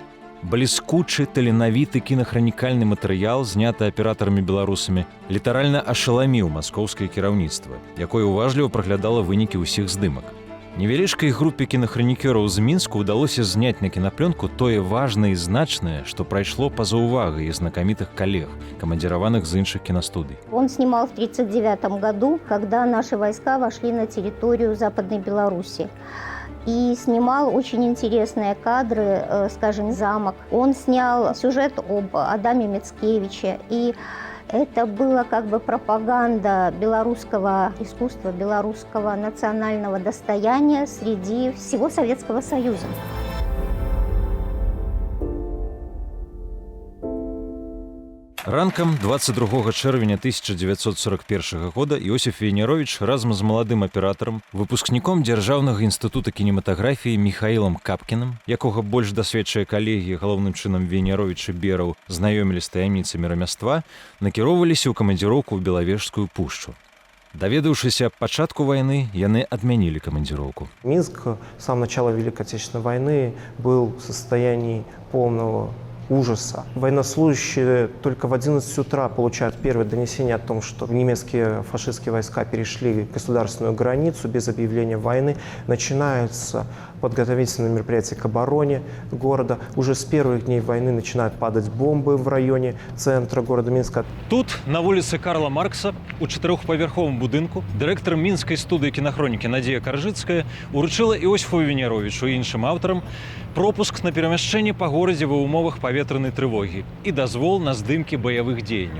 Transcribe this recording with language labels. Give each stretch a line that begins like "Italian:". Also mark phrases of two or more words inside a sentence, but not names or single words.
Belarusian: Бліскучы, таленавіты кінахранікальны матэрыял, зняты аператарамі-беларусамі, літаральна ашаламіў маскоўскае кіраўніцтва, якое уважліва праглядала вынікі ўсіх здымак. Невялічкай групе кінахранікёраў з Мінску ўдалося зняць на кінапленку тое важнае і значнае, што прайшло па-за увагай знакамітых калег, камандзіраваных з іншых киностудий.
Russian: Он снимал в 1939 году, когда наши войска вошли на территорию Западной Беларуси. И снимал очень интересные кадры, скажем, замок. Он снял сюжет об Адаме Мицкевиче. И Это была как бы пропаганда белорусского искусства, белорусского национального достояния среди всего Советского Союза.
Belarusian: Ранкам 22 чэрвеня 1941 года Іосиф Вейнярович разам з маладым аператарам, выпускніком Дзяржаўнага інстытута кінематаграфіі Міхаілам Капкіным, якога больш дасведчыя калегі, галоўным чынам Вейнярович і Бераў, знаёмілі з таямніцамі рамяства, накіроўваліся ў камандзіроўку ў Белавежскую пушчу. Даведаўшыся аб пачатку вайны, яны адмянілі камандзіроўку.
Russian: Минск с самого начала Великой Отечественной войны был в состоянии полного ужаса. Военнослужащие только в 11 утра получают первое донесение о том, что немецкие фашистские войска перешли государственную границу без объявления войны. Начинаются подготовительные мероприятия к обороне города. Уже с первых дней войны начинают падать бомбы в районе центра города Минска.
Belarusian: Тут, на вуліцы Карла Маркса, у 4-павярховым будынку, дырэктар мінскай студыі кінахронікі Надзея Каржыцкая уручыла Іосифу Вейняровичу і іншым аўтарам пропуск на перамяшчэнне па горадзе ва ўмовах паветранай трывогі і дазвол на здымкі баявых дзеянняў.